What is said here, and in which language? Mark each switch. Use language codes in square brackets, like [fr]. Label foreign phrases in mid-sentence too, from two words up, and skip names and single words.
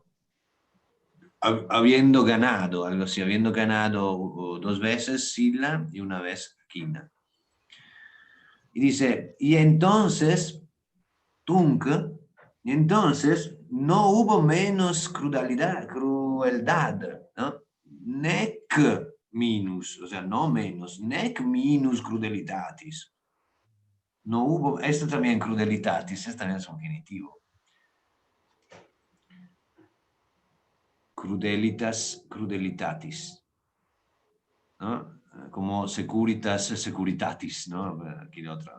[es] Habiendo ganado, algo así, habiendo ganado 2 veces Sila y una vez Quina. Y dice, y entonces, Tunc, y entonces no hubo menos crueldad, ¿no? [la] Nec minus, [es] o sea, no menos, [la] nec minus crudelitatis. [es] No hubo, esto también crudelitatis, esto también es un genitivo. [la] Crudelitas, crudelitatis, ¿no? Como securitas, securitatis, ¿no? [es] Aquí de otra.